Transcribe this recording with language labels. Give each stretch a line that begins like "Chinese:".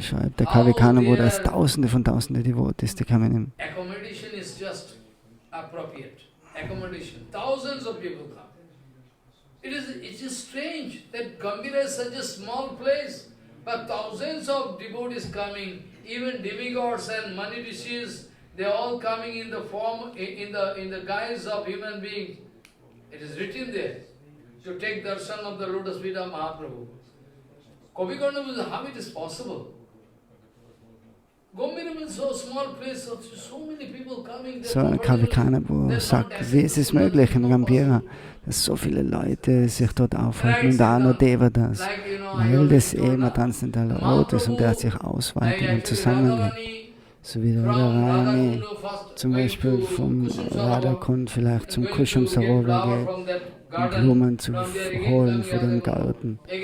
German: schreibt der Kavikarnapur, dass Tausende von Tausende Devotees, die kommen ihm.
English: Accommodation is just appropriate. Accommodation. Thousands of people come. It is strange that Gambhira is such a small place, but thousands of devotees coming, even demigods and mani rishis, they are all coming in the form, in the guise of human beings. It is written there to take darshan of the lotus feet of Mahaprabhu. Kavi Karnapur, how it is possible? Gambhira is so small place, so many people coming.
German: So Kavikarnapur sagt, wie ist es möglich in Gambhira, dass so viele Leute sich dort aufhalten und auch noch Devatas, weil das eben ein transzendentaler Ort ist und der sich ausweitet und zusammengeht. So wie der Radharani zum Beispiel vom Radhakund vielleicht zum Kushum Sarovar geht, um Blumen zu holen für den Garten.